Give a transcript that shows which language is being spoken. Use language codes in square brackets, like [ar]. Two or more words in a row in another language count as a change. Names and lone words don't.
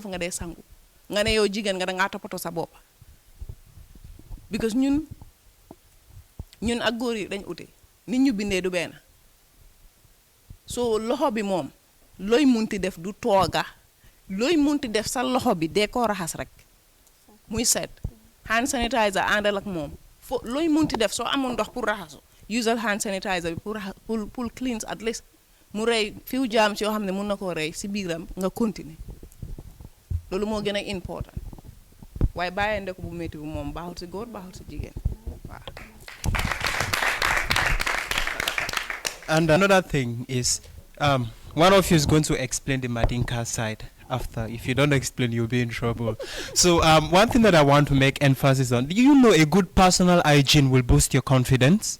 [wo] nga dee sangu nga ne yow jigéen nga dangaa toppatoo sa boppa because ñun ak góor yi dañ ute nit ñu bindee du benn so loxo bi moom looy munti def du tooga looy munti def sa loxo bi dee ko raxas rek muy set [en] hand sanitizer [wo] àndal ak moom fo looy munti def soo amul ndox pour raxasu usal [en] hand sanitizer [wo] bi pour cleans [en] at least [wo] mu rey fiw germs yoo xam ne mun na koo rey si biiram nga continuer loolu moo gën a important waaye bàyyi ndek bu métti bu moom baaxul si góor baaxul si jigéen waaw. [en] And another thing is, one of you is going to explain the Madinka side, after. If you don't explain, you'll be in trouble. So one thing that I want to make emphasis on, do you know a good personal hygiene will boost your confidence?